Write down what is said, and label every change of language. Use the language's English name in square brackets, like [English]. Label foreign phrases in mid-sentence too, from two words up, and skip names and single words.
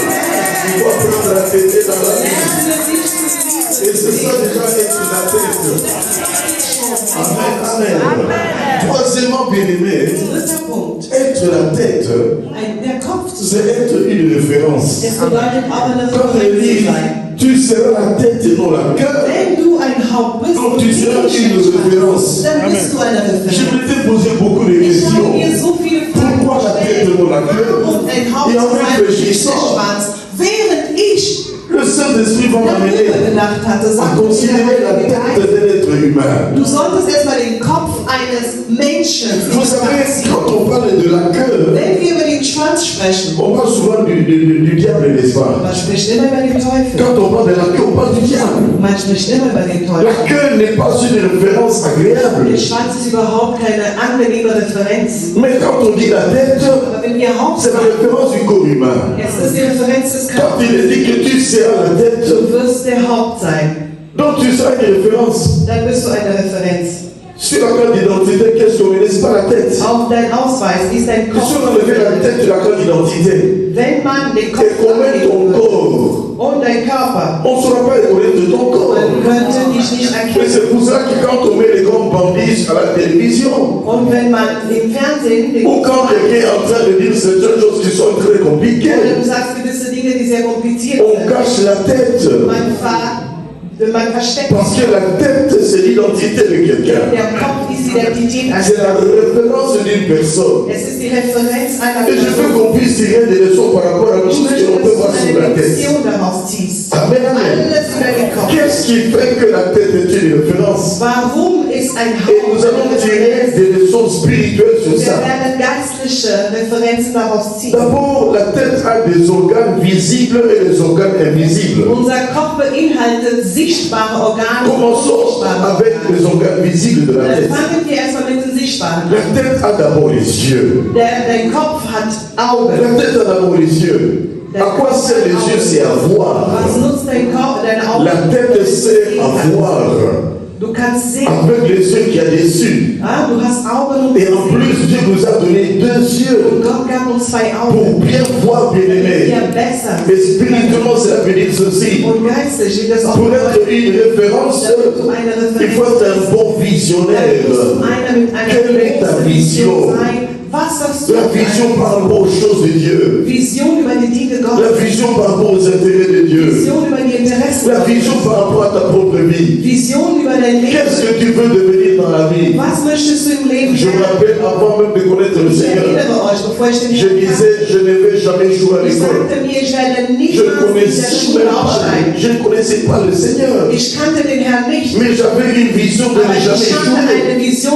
[French] Il faut apprendre à t'aimer dans la vie. Et c'est ça déjà être la tête. Amen, amen. Troisièmement, bien-aimé, être la tête, [German] Der Kopf zu [French] c'est [German] sein. [French] être une référence. [German] Es bedeutet auch eine [French] Quand il [German] Referenz [French] dit, [German] zu sein. [French] tu seras la tête et non la queue, [German] Wenn du ein Haupt bist [French] donc [German] und [French] tu [German] nicht [French] seras [German] ein [French] une [German] Schwanz, [French] référence. [German] dann bist du eine [French] Je [German] Referenz. [French] m'étais posé beaucoup de [German] Ich habe [French] questions. [German] mir so viele Fragen [French] Pourquoi la tête et [German] gestellt, [French] non la queue? [German] warum ein Haupt [French] Et en [German] zu sein und nicht der [French] réfléchissant, [German] Schwanz. Während ich [French] le Saint-Esprit va m'amener [German] darüber gedacht hatte, [French] à [German] sagte [French] considérer la [German] mir, [French] tête d'un être humain. [German] du solltest erstmal den Kopf eines Menschen [French] Vous savez, quand on parle de la queue, [German] Wenn wir über den Schwanz sprechen, [French] on parle souvent du diable, n'est-ce pas? [German] man spricht immer über den Teufel. [French] Quand on parle de la queue, on parle du diable. [German] Man spricht immer über den [French] La [German] Teufel. [French] queue n'est pas une référence agréable. [German] Der Schwanz ist überhaupt keine angenehme Referenz. [French] Mais quand on dit la tête, [German] Aber wenn wir Haupt [French] c'est la [German] sagen, [French] référence du corps humain. [German] es ist die Referenz des [French] Quand [German] Körpers. [French] il est dit que tu seras la tête, [German] Du wirst der Haupt sein. [French] donc tu seras une référence. [German] Dann bist du eine Referenz. [French] Sur la carte d'identité, qu'est-ce qu'on met? N'est-ce pas la tête? [German] Auf dein Ausweis ist dein [French] Si [German] Kopf. [French] on enlevait la tête de la carte d'identité [German] Wenn man den Kopf [French] et qu'on met ton [German] anlegen würde [French] corps, [German] und dein Körper, [French] on ne saura pas reconnaître ton corps. [German] man könnte dich nicht [French] Mais [German] erkennen. [French] c'est pour ça que quand on met les grands bandits à la télévision, [German] Und wenn man im Fernsehen den [French] ou quand quelqu'un est en train de dire certaines choses qui sont très [German] oder [French] compliquées, [German] du sagst gewisse Dinge, die sehr kompliziert [French] on [German] sind, [French] cache la tête. [German] man versteckt [French] Parce que la tête, c'est l'identité de quelqu'un. [German] Der Kopf ist die Identität eines [French] C'est la référence d'une personne. [German] Es ist die Referenz einer [French] Et je veux [German] Person. [French] qu'on puisse tirer des leçons par rapport à tout [German] Ich [French] ce que [German] möchte, [French] l'on peut [German] dass [French] voir [German] du [French] sur la [German] eine [French] tête. [German] Lektion daraus ziehst. [French] Amen, amen. [German] Alles über den Kopf. [French] Qu'est-ce qui fait que la tête est une référence? [German] Warum ist ein [French] Et nous [German] Haupt [French] allons [German] eine [French] tirer [German] Referenz? [French] des leçons spirituelles sur [German] Wir [French] ça. [German] werden geistliche Referenzen daraus ziehen. [French] D'abord, la tête a des organes visibles et des organes invisibles. [German] Unser Kopf beinhaltet sichtbare Organe und [French] Commençons [German] unsichtbare [French] avec [German] Organe. [French] les organes visibles de la [German] Dann [French] tête. [German] fangen wir erstmal mit den sichtbaren [French] La [German] an. [French] tête a d'abord les yeux. [German] Dein Kopf hat [French] La [German] Augen. [French] tête a d'abord les yeux. À quoi servent les yeux? C'est à voir. [German] Was nutzt dein Kopf, deine Augen? [French] La tête sert à voir. [German] Du kannst sehen. [French] Avec les yeux qu'il y a dessus. [German] Ah, du hast Augen und [French] Et en plus, Dieu nous a donné deux yeux [German] Und Gott gab uns zwei Augen. [French] pour bien voir, bien aimé. [German] Wir besser. [French] Et spirituellement, cela veut dire ceci. [German] Und geistig steht das auch. [French] Pour être une référence, [German] Damit du eine [French] il faut [German] Referenz [French] être un bon visionnaire. [German] einer mit einer [French] Quelle est ta vision? [German] sein. Was sagst du? [French] La vision par rapport aux choses de Dieu. [German] Vision über die Dinge [French] La [German] Gottes. [French] vision par rapport aux intérêts de Dieu. [German] Vision über die Interessen [French] La vision [German] Gottes. [French] par rapport à ta propre vie. [German] Vision über dein [French] Qu'est-ce [German] Leben. [French] que tu veux devenir dans la vie? [German] Was möchtest du im Leben [French] Je me [German] werden? [French] rappelle avant même de connaître le [German] Ich [French] Seigneur, [German] erinnere euch, bevor ich den [French] je [German] Herrn kannte, [French] disais, je ne vais jamais jouer à [German] ich [French] l'école. [German] sagte mir, ich werde [French] Je [German] niemals [French] ne [German] in der [French] connaissais [German] Schule [French] même pas, [German] aufsteigen. [French] je ne connaissais pas le Seigneur. [German] Ich kannte den Herrn nicht, [French] Mais j'avais une vision de [German] aber [French] ne [German] ich [French] jamais [German] hatte [French] jouer. [German] eine Vision,